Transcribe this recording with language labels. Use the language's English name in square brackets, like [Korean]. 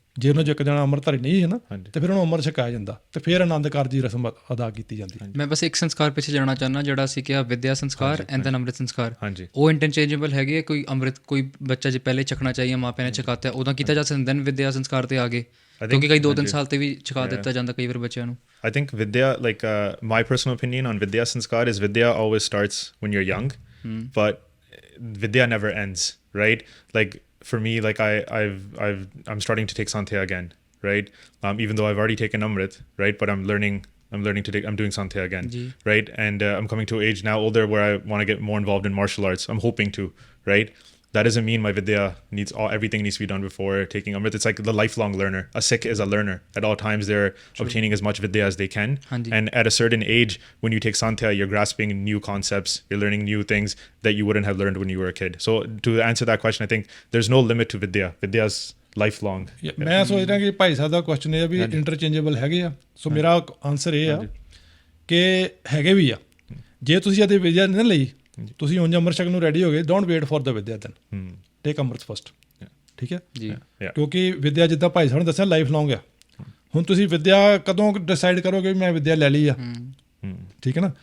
[Punjabi] ਜੇ ਉਹਨਾਂ 'ਚ ਇੱਕ ਜਣਾ ਅੰਮ੍ਰਿਤਧਾਰੀ ਨਹੀਂ ਹੈ ਨਾ, ਤੇ ਫਿਰ ਉਹਨੂੰ ਅੰਮ੍ਰਿਤ ਛਕਾਇਆ ਜਾਂਦਾ ਤੇ ਫਿਰ ਆਨੰਦ ਕਾਰਜ ਦੀ ਰਸਮ ਅਦਾ ਕੀਤੀ ਜਾਂਦੀ। ਮੈਂ ਬਸ ਇੱਕ ਸੰਸਕਾਰ ਪਿੱਛੇ ਜਾਣਾ ਚਾਹੁੰਦਾ, ਜਿਹੜਾ ਅਸੀਂ ਕਿਹਾ ਵਿਦਿਆ ਸੰਸਕਾਰ [English] and then [Punjabi] ਅੰਮ੍ਰਿਤ ਸੰਸਕਾਰ, ਉਹ ਇੰਟਰਚੇਂਜੇਬਲ ਹੈਗੇ ਆ? ਕੋਈ ਅੰਮ੍ਰਿਤ ਕੋਈ ਬੱਚਾ ਜੇ ਪਹਿਲੇ ਛਕਣਾ ਚਾਹੀਏ, ਮਾਪਿਆਂ ਨੇ ਛਕਾਤਾ ਉਦੋਂ ਕੀਤਾ ਜਾ ਸਕਦਾ, ਦੈਨ ਵਿਦਿਆ ਸੰਸਕਾਰ ਤੇ ਆ ਗਏ, ਕਿਉਂਕਿ ਕਈ 2-3 ਸਾਲ ਤੇ ਵੀ ਛਕਾ ਦਿੱਤਾ ਜਾਂਦਾ ਕਈ ਵਾਰ ਬੱਚਿਆਂ ਨੂੰ। [English] I think Vidya, like my personal opinion on Vidya Sanskar is Vidya always starts when you're young, but Vidya never ends, right? Like for me, like I'm starting to take Santhya again, right? Even though I've already taken Amrit, right? But I'm learning I'm doing Santhya again, [Punjabi] Ji. [English] right? And I'm coming to an age now older where I want to get more involved in martial arts. I'm hoping to, right? That doesn't mean my Vidya everything needs to be done before taking Amrit. It's like the lifelong learner. A Sikh is a learner. At all times, they're obtaining as much Vidya as they can. [Punjabi] Hanji. [English] And at a certain age, when you take Santhya, you're grasping new concepts. You're learning new things that you wouldn't have learned when you were a kid. So to answer that question, I think there's no limit to Vidya. Vidya's lifelong. [Punjabi] ਮੈਂ ਸੋਚ ਰਿਹਾ ਕਿ ਭਾਈ ਸਾਹਿਬ ਦਾ question ਇਹ ਆ ਵੀ ਇੰਟਰਚੇਂਜੇਬਲ ਹੈਗੇ ਆ। ਸੋ ਮੇਰਾ answer ਇਹ ਆ ਕਿ ਹੈਗੇ ਵੀ ਆ। ਜੇ ਤੁਸੀਂ ਇਹਦੇ ਵਿਦਿਆ ਨਹੀਂ ਲਈ, ਤੁਸੀਂ ਉਂਝ ਅੰਮ੍ਰਿਤ ਛਕਣ ਨੂੰ ਰੈਡੀ ਹੋ ਗਏ, [English] Don't wait for the vidya then take amrit first. [Punjabi] ਠੀਕ ਹੈ ਜੀ, ਕਿਉਂਕਿ ਵਿਦਿਆ ਜਿੱਦਾਂ ਭਾਈ ਸਾਹਿਬ ਨੇ ਦੱਸਿਆ ਲਾਈਫ ਲੌਂਗ ਆ। ਹੁਣ ਤੁਸੀਂ ਵਿਦਿਆ ਕਦੋਂ ਡਿਸਾਈਡ ਕਰੋਗੇ ਵੀ ਮੈਂ ਵਿਦਿਆ ਲੈ ਲਈ ਆ? ਠੀਕ ਹੈ ਨਾ।